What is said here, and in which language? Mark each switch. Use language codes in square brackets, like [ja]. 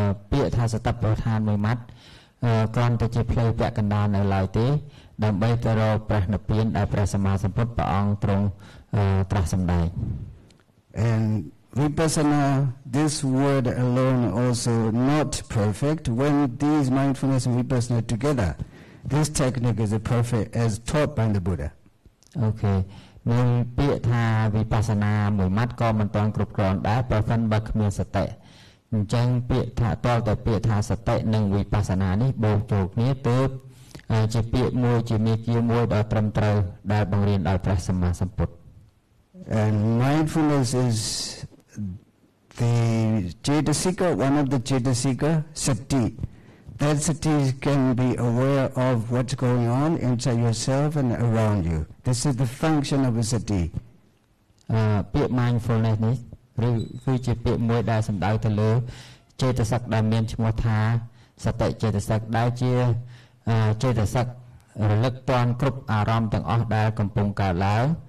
[km] ពាក្យថាសតិប្បដ្ឋានមួយម៉ាត់គ្រាន់តែជាផ្លូវពាក់កណ្ដាលនៅឡើយទេដើម្បីទៅរកព្រះនិព្វានដែលព្រះសម្មាសម្ពុទ្ធព្រះអង្គទ្រង់ត្រាស់សម្ដែង [en] And vipassana, this word alone also not perfect. When these mindfulness and vipassana together, this technique is perfect as taught by the Buddha. Okay. [km] នៅពាក្យថាវិបស្សនាមួយម៉ាត់ក៏មិនទាន់គ្រប់គ្រាន់ដែរប្រសិនបើគ្មានសតិអញ្ចឹងពាក្យថាតលតែពាក្យថាសតិនិងវិបស្សនានេះបូកចូលគ្នាទើបជាពាក្យមួយជាមាគ៌ាមួយដ៏ត្រឹមត្រូវដែលបង្រៀនដោយព្រះសម្មាសម្ពុទ្ធ [en] And mindfulness is the cetasika, one of the cetasika, sati. That sati can be aware of what's going on inside yourself and around you. This is the function of a sati. [km] ពាក្យ mindfulness នេះឬគឺជាពាក្យមួយដែលសំដៅទៅលើចេតសិកដែលមានឈ្មោះថាសតិចេតសិកដែលជាចេតសិករលឹកតាន់គ្រប់អារម្មណ៍ទាំងអស់ដែលកំពុងកើតឡើង